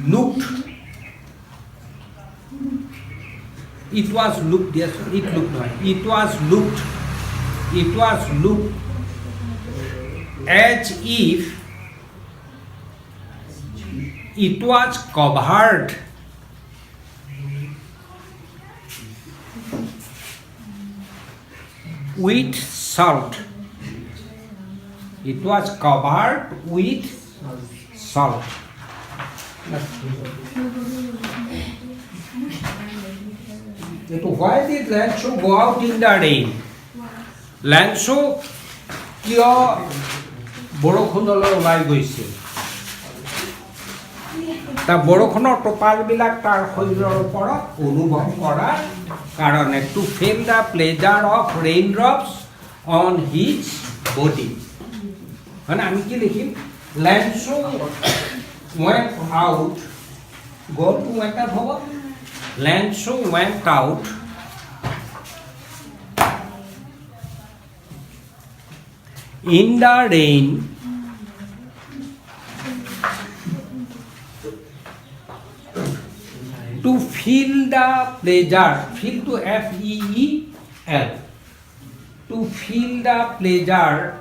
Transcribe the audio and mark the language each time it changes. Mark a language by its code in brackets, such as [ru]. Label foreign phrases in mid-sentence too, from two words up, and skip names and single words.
[en] was looked as if it was covered with salt. It was covered with salt. Why did Lanzhou go out in the rain? [as] Lanzhou কিয় বৰষুণলৈ ওলাই গৈছিল? তাৰ বৰষুণৰ টোপালবিলাক তাৰ শৰীৰৰ ওপৰত অনুভৱ কৰাৰ কাৰণে [en] to feel the pleasure of rain drops on his body. [as] মানে আমি কি লিখিম? [en] Lanzhou went out, go to went out হ'ব। Lanzhou went out in the rain to feel the pleasure, feel to F-E-E-L, to feel the pleasure,